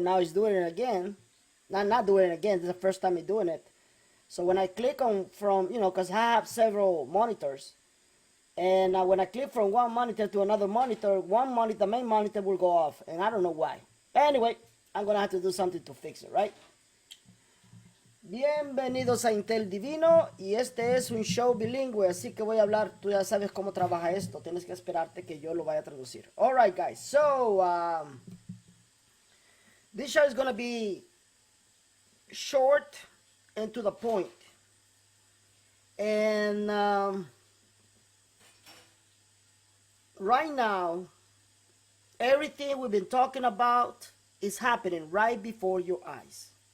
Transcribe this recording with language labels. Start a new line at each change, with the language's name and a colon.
English: Now it's doing it again. Not doing it again. This is the first time it's doing it. So when I click on from, because I have several monitors, and when I click from one monitor to another monitor, the main monitor will go off, and I don't know why. Anyway, I'm gonna have to do something to fix it, right?
Spanish: Bienvenidos a Intel Divino, y este es un show bilingüe, así que voy a hablar, tú ya sabes cómo trabaja esto, tienes que esperarte que yo lo vaya a traducir.
English: Alright guys, so this show is gonna be short and to the point. And right now, everything we've been talking about is happening right before your eyes.